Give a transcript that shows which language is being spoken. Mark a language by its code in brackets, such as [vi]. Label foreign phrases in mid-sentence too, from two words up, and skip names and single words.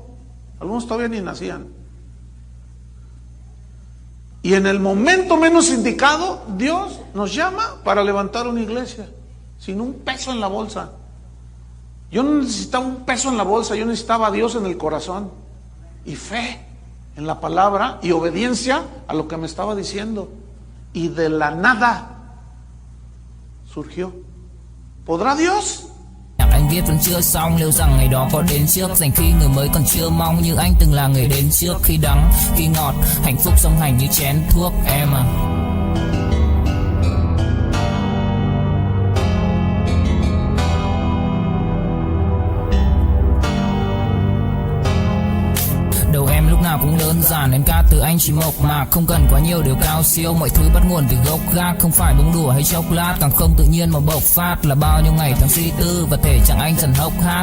[es] Algunos todavía ni nacían. Y en el momento menos indicado, Dios nos llama para levantar una iglesia sin un peso en la bolsa. Yo no necesitaba un peso en la bolsa, yo necesitaba a Dios en el corazón y fe en la palabra y obediencia a lo que me estaba diciendo. Y de la nada surgió. ¿Podrá Dios? [vi] Anh viết vẫn chưa xong, liệu rằng ngày đó có đến trước, dành khi người mới còn chưa mong như anh từng là người đến trước. Khi đắng, khi ngọt, hạnh phúc song hành như chén thuốc em à. Nào cũng đơn giản, em ca từ anh chỉ mộc mạc, không cần quá nhiều điều cao siêu, mọi thứ bắt nguồn từ gốc gác, không phải bông đùa hay chốc lát, càng không tự nhiên mà bộc phát, là bao nhiêu ngày tháng suy tư và thể trạng anh dần hốc hác.